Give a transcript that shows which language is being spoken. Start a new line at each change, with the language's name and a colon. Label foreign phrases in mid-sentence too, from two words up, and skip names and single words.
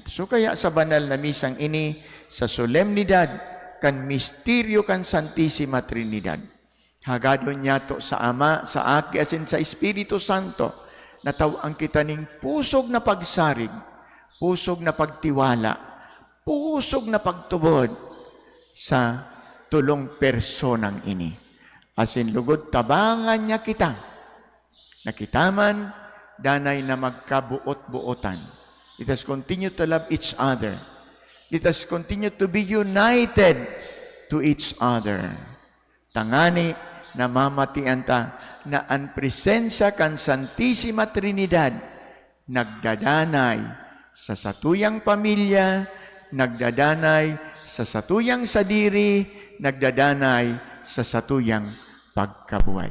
Bikol: So kaya sa banal na misang ini, sa solemnidad, kan misteryo kan Santissima Trinidad, hagadon niya to sa Ama, sa Aki, asin sa Espiritu Santo, natawang kita ning pusog na pagsarig, pusog na pagtiwala, pusog na pagtubod sa tulong personang ini. Asin lugod tabangan niya kita. Nakitaman, danay na magkabuot-buotan.
English: Let us continue to love each other. Let us continue to be united to each other.
Bikol: Tangani, namamatian ta na ang presensya kan Santissima Trinidad nagdadanay sa satuyang pamilya, nagdadanay sa satuyang sadiri, nagdadanay sa satuyang pagkabuhay.